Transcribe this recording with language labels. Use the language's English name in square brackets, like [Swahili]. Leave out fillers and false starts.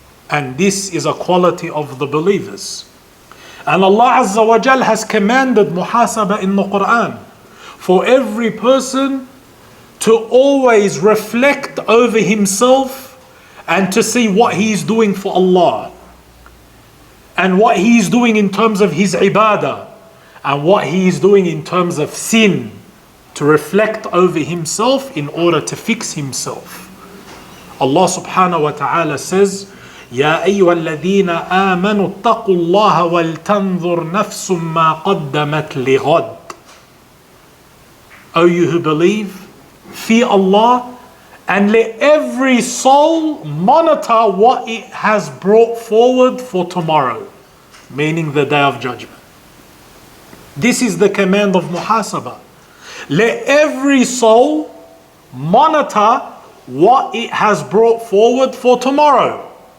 [English] And this is a quality of the believers. And Allah Azza wa Jal has commanded muhasaba in the Quran, for every person to always reflect over himself and to see what he is doing for Allah and what he is doing in terms of his ibadah and what he is doing in terms of sin, to reflect over himself in order to fix himself. Allah subhanahu wa ta'ala says, [Arabic] يا أيها الذين آمنوا اتقوا الله ولتنظر نفس ما قدمت لغد. [English] O you who believe, fear Allah and let every soul monitor what it has brought forward for tomorrow, meaning the day of judgment. This is the command of muhasabah. Let every soul monitor what it has brought forward for tomorrow.